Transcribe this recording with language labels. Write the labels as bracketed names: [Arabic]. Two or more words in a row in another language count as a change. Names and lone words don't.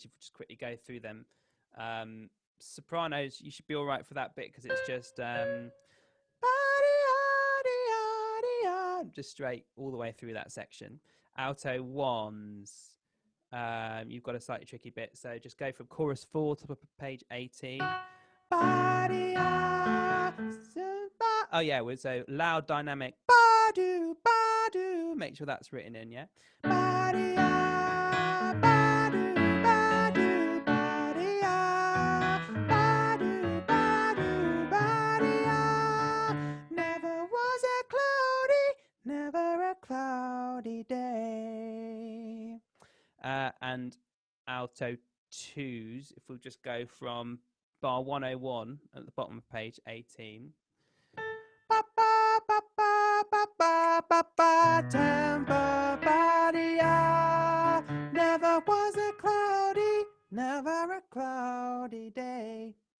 [English] If we just quickly go through them. Sopranos, you should be all right for that bit because it's just straight all the way through that section. Alto ones, you've got a slightly tricky bit, so just go from chorus 4 to page 18. Oh yeah, so loud dynamic. Ba-do, ba-do. Make sure that's written in, yeah. Ba-de-ya, ba-do, ba-do, ba-de-ya, ba-do, ba-do, ba-de-ya. Never was never a cloudy day. And alto 2s, if we'll just go from bar 101 at the bottom of page 18. Never was never a cloudy day.